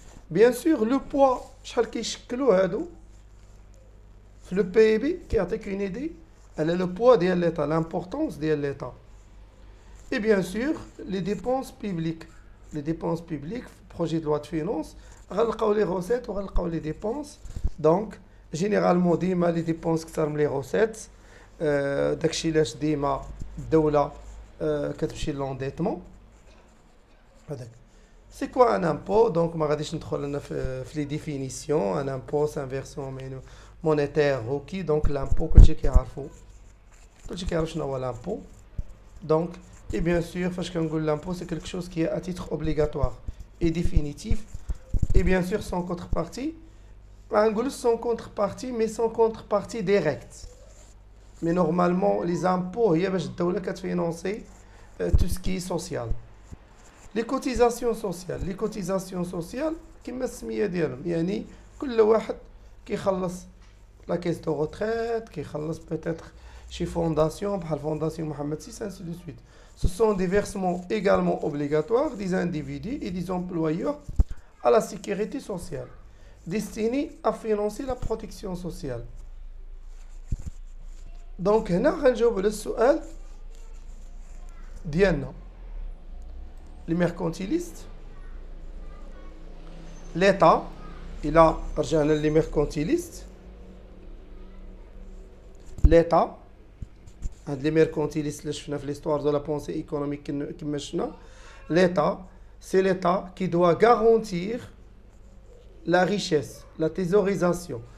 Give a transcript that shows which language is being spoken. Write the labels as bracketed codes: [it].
[fr] Bien sûr, le poids [ar] شحال كيشكلوا هادو في [fr] le PIB [ar] كيعطيك [fr] une idée على le poids ديال l'État, l'importance ديال l'État. Et bien sûr, les dépenses publiques. Les dépenses publiques, projet de loi de finances, [ar] غنلقاو [fr] les recettes [ar] وغنلقاو [fr] les dépenses. Donc, généralement, [ar] ديما [fr] les dépenses [ar] كثر من [fr] les recettes. [ar] داكشي علاش ديما الدولة كتمشي للendettement. هذاك. [fr] C'est quoi un impôt? [ar] Donc, ما غاديش ندخل انا في [fr] les définitions. Un impôt, c'est un versement monétaire requis. Donc, l'impôt [ar] كلشي كيعرف شنو هو [fr] l'impôt. Donc, Et bien sûr, l'impôt, c'est quelque chose qui est à titre obligatoire et définitif. Et bien sûr, sans contrepartie. Sans contrepartie, mais sans contrepartie directe. Mais normalement, les impôts, il y a des financer tout ce qui est social. Les cotisations sociales. Les cotisations sociales, [ar] كما السمية ديالهم يعني كل واحد كيخلص [fr] لا كيس دو retraite, كيخلص peut-être chez fondation, [ar] بحال [fr] fondation Mohamed VI, ainsi de suite. Ce sont des versements également obligatoires des individus et des employeurs à la sécurité sociale, destinés à financer la protection sociale. [ar] Donc هنا غنجاوب على السؤال ديالنا. [fr] Les mercantilistes, l'État, il a [ar] رجعنا [fr] les mercantilistes, l'État, هاد les mercantilistes [ar] اللي شفنا في [fr] l'histoire de la pensée économique [ar] كما شفنا, [fr] l'État, c'est l'État qui doit garantir la richesse, la thésaurisation.